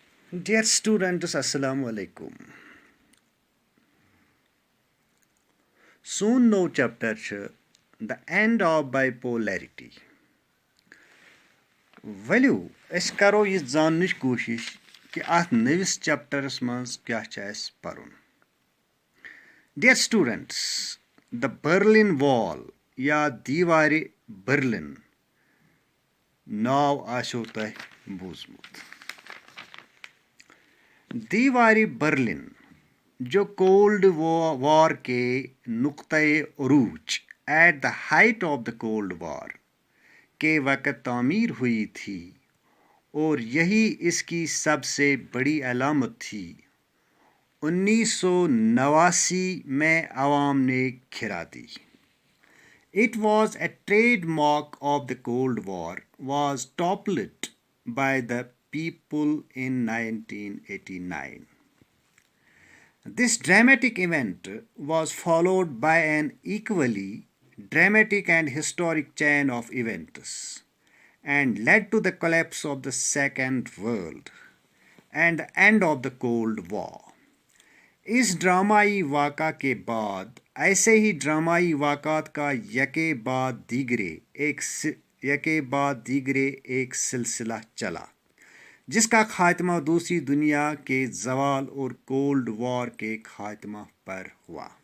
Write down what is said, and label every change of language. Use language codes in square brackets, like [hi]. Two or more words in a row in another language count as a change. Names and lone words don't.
[en] Dear students, [ar] السلام علیکم. [en] Soon no chapter The End of Bipolarity. [ks] Value أسۍ کَرو یہِ زاننٕچ کوٗشِش کہِ اَتھ نٔوِس چیپٹرس منٛز کیٛاہ چھُ اَسہِ پَرُن. [en] Dear students, the Berlin Wall [ks] یا دیٖوارِ برلن ناو آسیو تۄہہِ بوٗزمُت. [ur] دیٖوارِ برلن جو کولڈ وار کے نقطۂ عروج [en] at the height of the Cold War [ur] کے وقت تعمیر ہوئی تھی اور یہی اس کی سب سے بڑی علامت تھی. 1989 میں عوام نے کھرا دی. [en] It was a trademark of the Cold War was toppled by the people in 1989. This dramatic event was followed by an equally dramatic and historic chain of events and led to the collapse of the Second World and the end of the Cold War. [ur] اس ڈرامائی واقعہ کے بعد ایسے ہی ڈرامائی واقعات کا یکے بعد دیگرے ایک سلسلہ چلا جس کا خاتمہ دوسری دنیا کے زوال اور کولڈ وار کے خاتمہ پر ہوا.